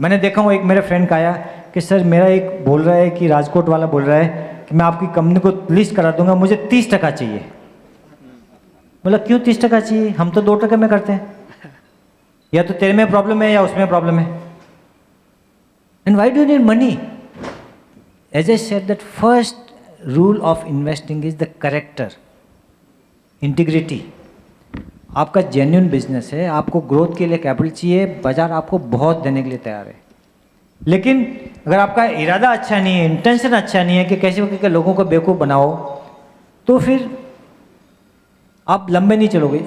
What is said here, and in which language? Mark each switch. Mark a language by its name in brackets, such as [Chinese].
[Hindi] मैंने देखा हूँ, एक मेरे फ्रेंड का आया कि सर मेरा एक बोल रहा है कि राजकोट वाला बोल रहा है कि मैं आपकी कंपनी को लिस्ट करा दूंगा, मुझे 30% चाहिए। बोला क्यों 30% चाहिए? हम तो 2% में करते हैं। या तो तेरे में प्रॉब्लम है या उसमें प्रॉब्लम है। [English] And why do need money? As I said, that first rule of investing is the character, integrity. [Hindi] आपका जेन्युइन बिजनेस है, आपको ग्रोथ के लिए कैपिटल चाहिए, बाजार आपको बहुत देने के लिए तैयार है। लेकिन अगर आपका इरादा अच्छा नहीं है, इंटेंशन अच्छा नहीं है कि कैसे करके लोगों को बेवकूफ़ बनाओ, तो फिर आप लंबे नहीं चलोगे।